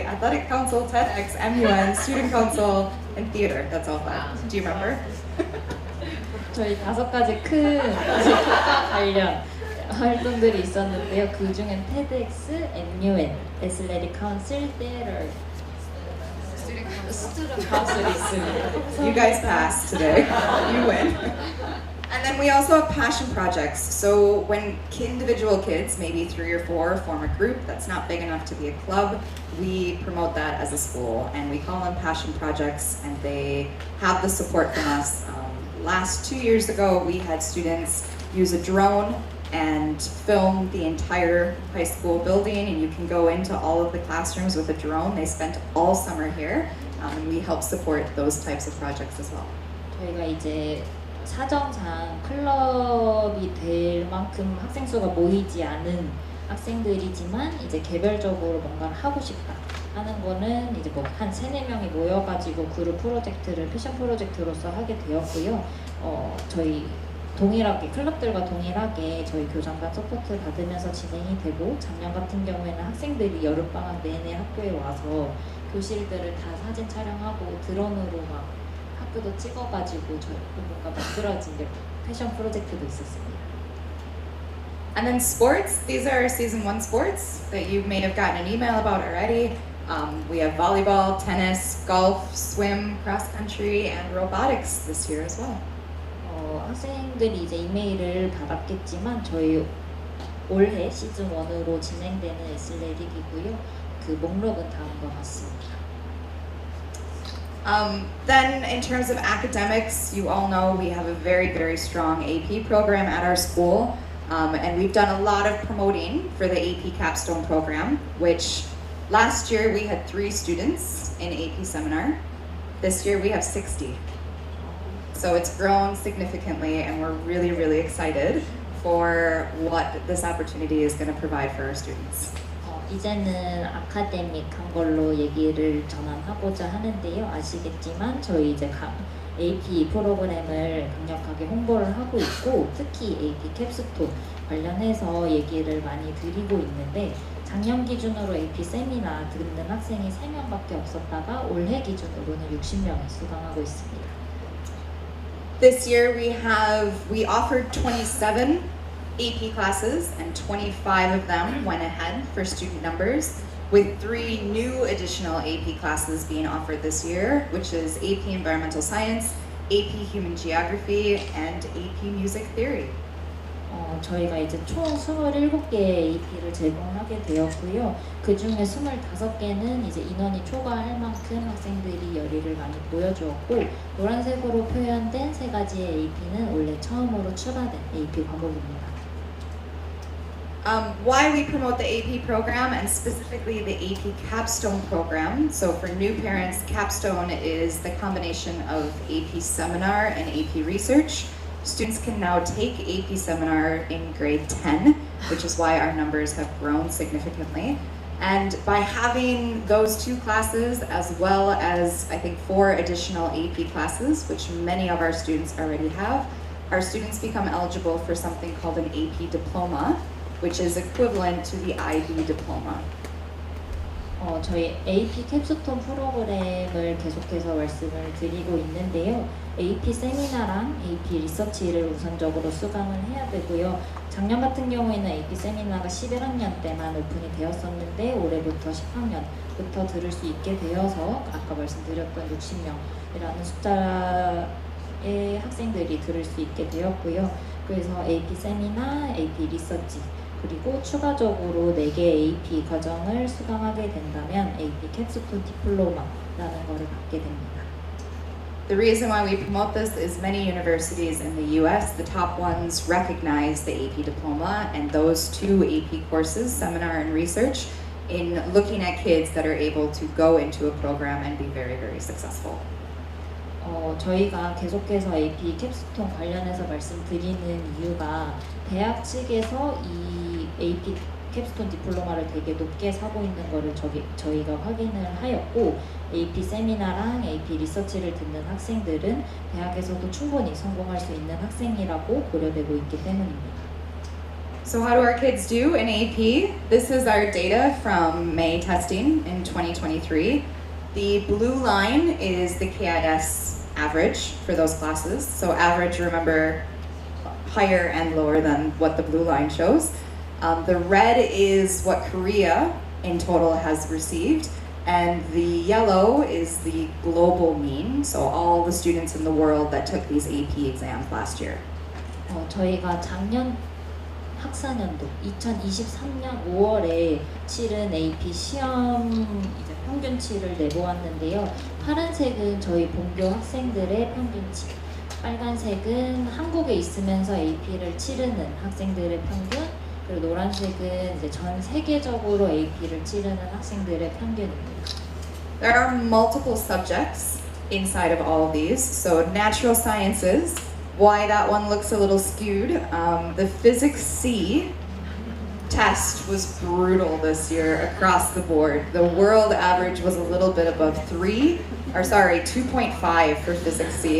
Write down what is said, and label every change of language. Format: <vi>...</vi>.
<en>Athletic council, TEDx, MUN, student council, and theater. That's all 5. Do you remember?</en> <ko>저희 5가지 큰 교과 관련 활동들이 있었는데요. 그 중엔 TEDx, MUN, Athletic Council, Theater, Student Council이 있습니다.</ko> <en>You guys passed today. You win. And then we also have passion projects. So when individual kids, maybe 3 or 4, form a group that's not big enough to be a club, we promote that as a school. And we call them passion projects, and they have the support from us. Last 2 years ago, we had students use a drone and film the entire high school building, and you can go into all of the classrooms with a drone. They spent all summer here, and we help support those types of projects as well.</en> <ko>저희가 이제 사정상 클럽이 될 만큼 학생 수가 모이지 않은 학생들이지만 이제 개별적으로 뭔가를 하고 싶다 하는 거는 이제 뭐 한 3-4명이 모여가지고 그룹 프로젝트를 패션 프로젝트로서 하게 되었고요. 저희 동일하게 클럽들과 동일하게 저희 교장단 서포트 받으면서 진행이 되고 작년 같은 경우에는 학생들이 여름방학 내내 학교에 와서 교실들을 다 사진 촬영하고 드론으로 막 학교도 찍어가지고 저희 뭔가 만들어진 패션 프로젝트도 있었습니다.</ko> <en>And then sports, these are season 1 sports that you may have gotten an email about already. We have volleyball, tennis, golf, swim, cross country, and robotics this year as well.</en> <ko>학생들이 이제 이메일을 받았겠지만 저희 올해 시즌 1으로 진행되는 애슬레틱이고요. 그 목록은 다음과 같습니다.</ko> <en>Then in terms of academics, you all know we have a very, very strong AP program at our school. And we've done a lot of promoting for the AP capstone program, which last year we had 3 students in AP seminar. This year we have 60. So it's grown significantly, and we're really, really excited for what this opportunity is going to provide for our students.</en> <ko>이제는 아카데믹한 걸로 얘기를 전환하고자 하는데요. 아시겠지만 저희 이제 AP 프로그램을 강력하게 홍보를 하고 있고 특히 AP 캡스톤 관련해서 얘기를 많이 드리고 있는데 작년 기준으로 AP 세미나 듣는 학생이 3명밖에 없었다가 올해 기준으로는 60명이 수강하고 있습니다.</ko> <en>This year we offered 27 AP classes and 25 of them went ahead for student numbers, with 3 new additional AP classes being offered this year, which is AP Environmental Science, AP Human Geography, and AP Music Theory.</en> <ko>저희가 이제 총 27개의 AP를 제공하게 되었고요. 그 중에 25개는 이제 인원이 초과할 만큼 학생들이 열의를 많이 보여주었고 노란색으로 표현된 3가지의 AP는 올해 처음으로 추가된 AP 과목입니다.</ko> <en>Why we promote the AP program and specifically the AP Capstone program. So for new parents, Capstone is the combination of AP Seminar and AP Research. Students can now take AP Seminar in grade 10, which is why our numbers have grown significantly. And by having those 2 classes as well as I think 4 additional AP classes, which many of our students already have, our students become eligible for something called an AP diploma, which is equivalent to the IB diploma.</en> <ko>저희 AP 캡스톤 프로그램을 계속해서 말씀을 드리고 있는데요. AP 세미나랑 AP 리서치를 우선적으로 수강을 해야 되고요. 작년 같은 경우에는 AP 세미나가 11학년 때만 오픈이 되었었는데 올해부터 10학년부터 들을 수 있게 되어서 아까 말씀드렸던 60명이라는 숫자의 학생들이 들을 수 있게 되었고요. 그래서 AP 세미나, AP 리서치 그리고 추가적으로 4개 AP 과정을 수강하게 된다면 AP 캡스톤 디플로마라는 거를 받게 됩니다.</ko> <en>The reason why we promote this is many universities in the US, the top ones, recognize the AP diploma and those 2 AP courses, seminar and research, in looking at kids that are able to go into a program and be very, very successful.</en> <ko>저희가 계속해서 AP 캡스톤 관련해서 말씀드리는 이유가 대학 측에서 이 AP 캡스톤 디플로마를 되게 높게 사고 있는 거를 저희가 확인을 하였고 AP 세미나랑 AP 리서치를 듣는 학생들은 대학에서도 충분히 성공할 수 있는 학생이라고 고려되고 있기 때문입니다.</ko> <en>So how do our kids do in AP? This is our data from May testing in 2023. The blue line is the KIS average for those classes. So average, remember, higher and lower than what the blue line shows. The red is what Korea in total has received, and the yellow is the global mean, so all the students in the world that took these AP exams last year.</en> <ko>저희가 작년 학사년도 2023년 5월에 치른 AP 시험 이제 평균치를 내보았는데요. 파란색은 저희 본교 학생들의 평균치, 빨간색은 한국에 있으면서 AP를 치르는 학생들의 평균, 그리고 노란색은 이제 전 세계적으로 AP를 치르는 학생들의 평균입니다.</ko> <en>There are multiple subjects inside of all of these. So natural sciences, why that one looks a little skewed. The physics C test was brutal this year across the board. The world average was a little bit above 2.5 for physics C.</en>